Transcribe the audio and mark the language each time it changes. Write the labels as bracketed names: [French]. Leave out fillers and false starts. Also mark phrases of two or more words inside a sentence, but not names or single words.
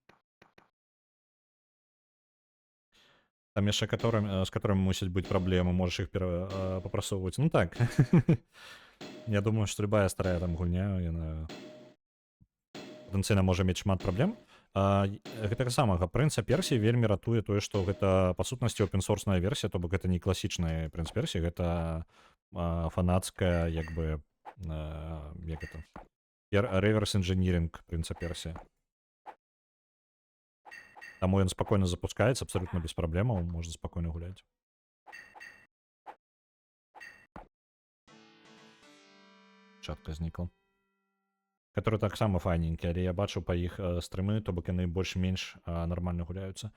[Belarusian] Там яшчэ з которым мусіць быць праблемы, можаш іх папрасоўваць. Ну так. Я думаю, што любая старая там гульня, яна патэнцыйна можа мець шмат праблем. Гэтага самага прынца Персіі вельмі ратуе тое, што гэта па сутнасці open-source-ная версія, то бок гэта не класічная прынц Персіі, гэта фанацкая, як бы, як это? [English] Reverse engineering [Belarusian] прынца Персіі. Таму ён спакойна запускаецца, абсалютна без праблемаў, можна спакойна гуляць. Чатка знікла. Который таксама файненькі, але я бачу па іх стрымы, то бок яны больш-менш нармальна гуляюцца.